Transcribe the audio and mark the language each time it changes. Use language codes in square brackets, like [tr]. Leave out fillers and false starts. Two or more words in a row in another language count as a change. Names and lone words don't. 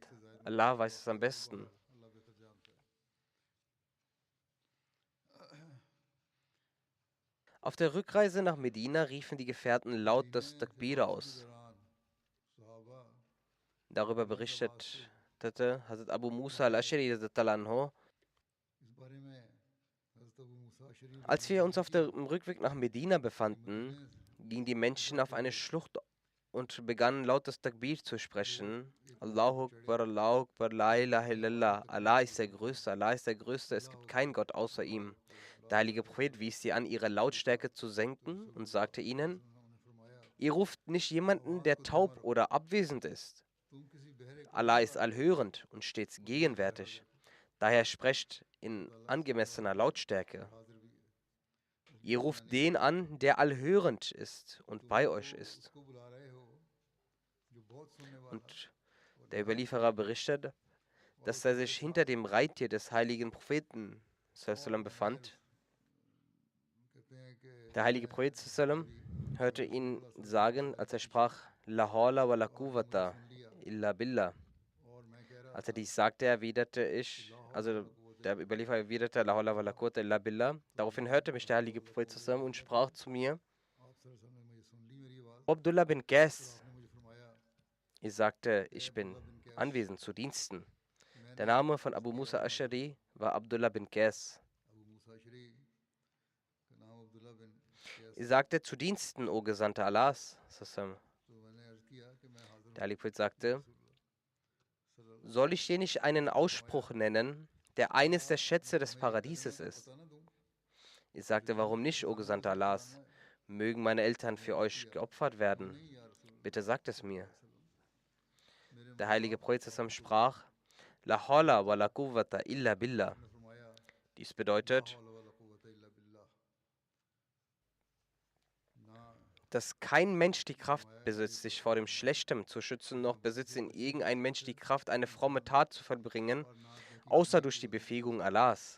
[de] Allah weiß es am besten. Auf der Rückreise nach Medina riefen die Gefährten laut das Takbir aus. Darüber berichtete Hazrat Abu Musa al-Ashari [ar] رضي الله عنه: [de] Als wir uns auf dem Rückweg nach Medina befanden, gingen die Menschen auf eine Schlucht und begannen laut das Takbir zu sprechen. [ar] الله أكبر، لا إله إلا الله. [de] Allah ist der Größte, Allah ist der Größte, es gibt keinen Gott außer ihm. Der heilige Prophet wies sie an, ihre Lautstärke zu senken und sagte ihnen: Ihr ruft nicht jemanden, der taub oder abwesend ist. Allah ist allhörend und stets gegenwärtig. Daher sprecht in angemessener Lautstärke. Ihr ruft den an, der allhörend ist und bei euch ist. Und der Überlieferer berichtet, dass er sich hinter dem Reittier des heiligen Propheten sallam befand. Der heilige Prophet sallam hörte ihn sagen, als er sprach: [ar] لا حول ولا قوة إلا بالله. [de] Als er dies sagte, der Überlieferer erwiderte: [ar] لا حول ولا قوة إلا بالله. [de] Daraufhin hörte mich der heilige Prophet sallam und sprach zu mir: Abdullah bin Qais. Ich sagte: Ich bin anwesend zu Diensten. Der Name von Abu Musa Ashari war Abdullah bin Qais. Ich sagte: Zu Diensten, o Gesandter Allahs. Der heilige Prophet sagte: Soll ich dir nicht einen Ausspruch nennen, der eines der Schätze des Paradieses ist? Ich sagte: Warum nicht, o Gesandter Allahs? Mögen meine Eltern für euch geopfert werden. Bitte sagt es mir. Der heilige Prophet sprach: [ar] لا حول ولا قوة إلا بالله. [de] Dies bedeutet, dass kein Mensch die Kraft besitzt, sich vor dem Schlechten zu schützen, noch besitzt in irgendein Mensch die Kraft, eine fromme Tat zu vollbringen, außer durch die Befähigung Allahs.